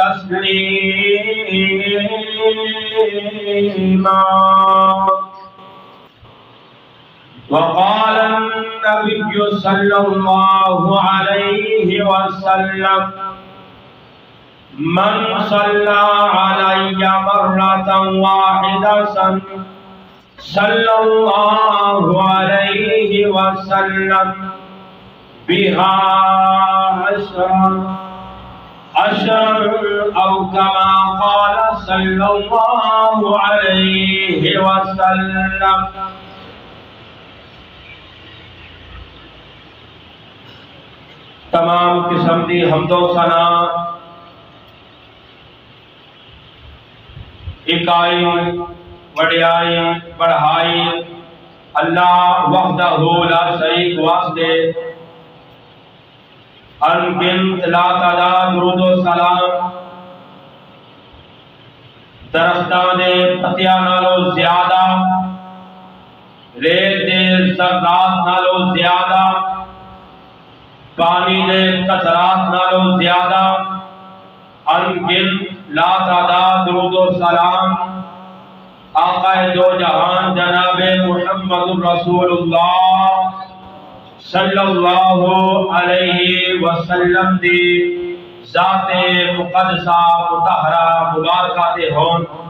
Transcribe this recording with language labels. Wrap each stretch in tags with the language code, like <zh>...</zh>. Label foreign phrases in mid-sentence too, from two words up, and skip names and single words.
<ar>تسليما وقال النبي صلى الله عليه وسلم من صلى علي مرة واحدة صلى الله عليه وسلم بها عشرا أو كما قال صلى الله عليه وسلم</ar> <pa>تمام قسم دی حمد و ثنا اکائی وڈیائی بڑھائی</pa> <ar>الله وحده لا شريك</ar> <pa>واسطے ان گنت لا تعداد درود و سلام درختاں دے پتیاں نالوں زیادہ ریت دے ذرات نالوں زیادہ پانی دے قطرات نالوں زیادہ ان گنت لا تعداد درود و سلام آقا دو جہان جناب محمد رسول اللہ</pa> <ar>صلی اللہ علیہ وسلم</ar> <pa>دی ذات مقدسہ مطہرہ مبارکہ دے ہون۔</pa>